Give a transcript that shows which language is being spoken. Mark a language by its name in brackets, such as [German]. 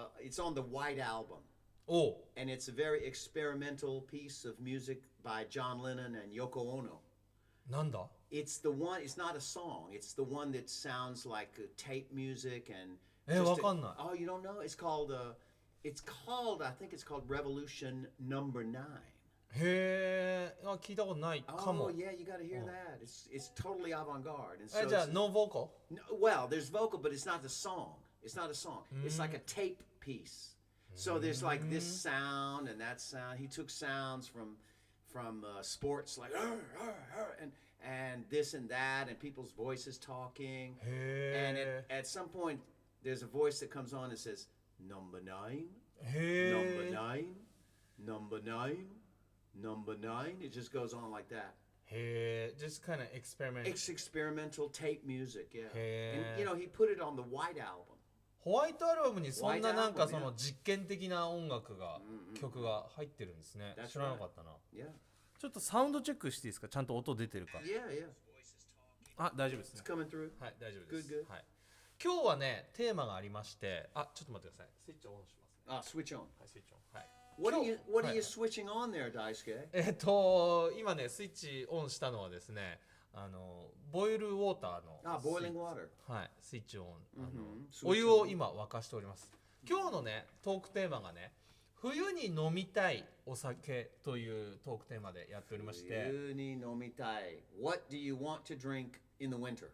[English] It's on the White Album. And it's a very experimental piece of music by John Lennon and Yoko Ono. [Japanese] なんだ [English] It's the one, it's not a song. It's the one that sounds like tape music and... [Japanese] わかんない。 [English] Oh, you don't know? It's called, I think it's called Revolution Number 9. [Japanese] へえ、聞いたことないかも。 [English] Oh, yeah, you gotta hear that. It's totally avant-garde. And [Japanese] じゃあ、ノーボーカル [English] Well, there's vocal, but it's not the song. It's not a song. It's like a tape piece. So there's like this sound and that sound. He took sounds from sports like and this and that and people's voices talking. And at some point there's a voice that comes on and says number 9, number 9, number 9, number 9. It just goes on like that. Just kind of experiment. It's experimental tape music, yeah. And you know, he put it on the White Album. [Japanese] ホワイトアルバムにそんななんかその実験的な音楽が曲が入ってるんですね。知らなかったな。ちょっとサウンドチェックしていいですか？ちゃんと音出てるか。あ、大丈夫ですね。はい、大丈夫です。はい。今日はね、テーマがありまして、ちょっと待ってください。スイッチオンしますね。 [English] Switch on. [Japanese] はい、スイッチオン。はい。 [English] What are you switching on there, Daisuke? [Japanese] 今ね、スイッチオンしたのはですね、ボイルウォーターの。 [English] boiling water. [Japanese] はい、スイッチオン。お湯を今沸かしております。今日のね、トークテーマがね、冬に飲みたいお酒というトークテーマでやっておりまして。冬に飲みたい。 [English] What do you want to drink in the winter?